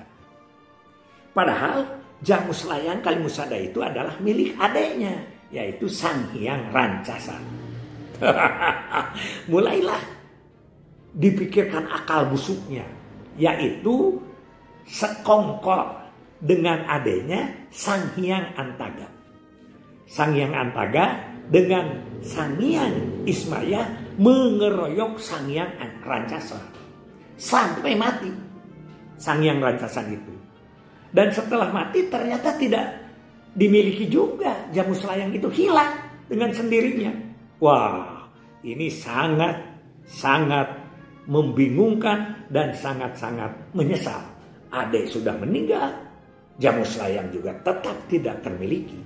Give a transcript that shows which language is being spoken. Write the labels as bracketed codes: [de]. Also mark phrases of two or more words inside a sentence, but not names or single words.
[id] Padahal Jamus Layang Kalimusada itu adalah milik adeknya, yaitu Sang Hyang Rancasa. Mulailah dipikirkan akal busuknya, yaitu sekongkol dengan adanya Sang Hyang Antaga. Sang Hyang Antaga dengan Sang Hyang Ismaya mengeroyok Sang Hyang Rancasa sampai mati Sang Hyang Rancasa itu. Dan setelah mati ternyata tidak dimiliki juga, Jamus Layang itu hilang dengan sendirinya. Wah, ini sangat membingungkan, dan sangat-sangat menyesal. Adik sudah meninggal, Jamus Layang juga tetap tidak termiliki.